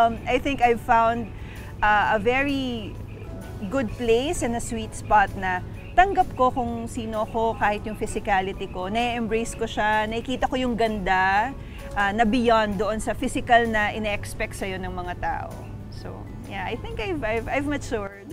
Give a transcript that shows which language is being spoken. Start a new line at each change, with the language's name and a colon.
English: I think I've found a very good place and a sweet spot
Filipino: na tanggap ko kung sino ko, kahit yung physicality ko. Na-embrace ko siya, nakikita ko yung ganda na beyond doon sa physical na ine-expect sa'yo ng mga tao.
English: So, yeah, I think I've matured.